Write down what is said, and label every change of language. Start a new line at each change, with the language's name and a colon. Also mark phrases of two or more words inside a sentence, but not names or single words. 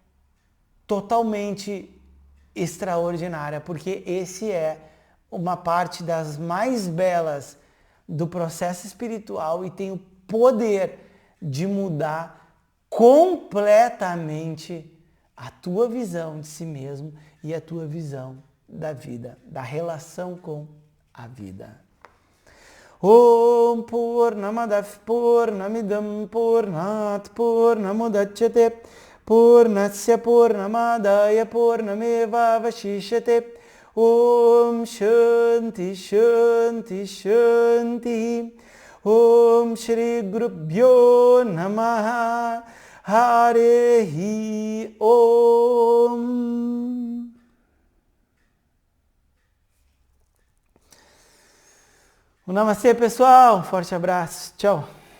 Portuguese: totalmente extraordinária, porque esse é uma parte das mais belas do processo espiritual e tem o poder de mudar completamente a tua visão de si mesmo e a tua visão da vida, da relação com a vida.
Sanskrit: ॐ पूर्णमदः पूर्णमिदं पूर्णात् पूर्णमुदच्यते पूर्णस्य पूर्णमादाय पूर्णमेव वशिष्यते ॐ शान्तिः शान्तिः शान्तिः ॐ श्री गुरुभ्यो नमः हरिः ॐ.
Portuguese: Um namastê, pessoal. Um forte abraço. Tchau.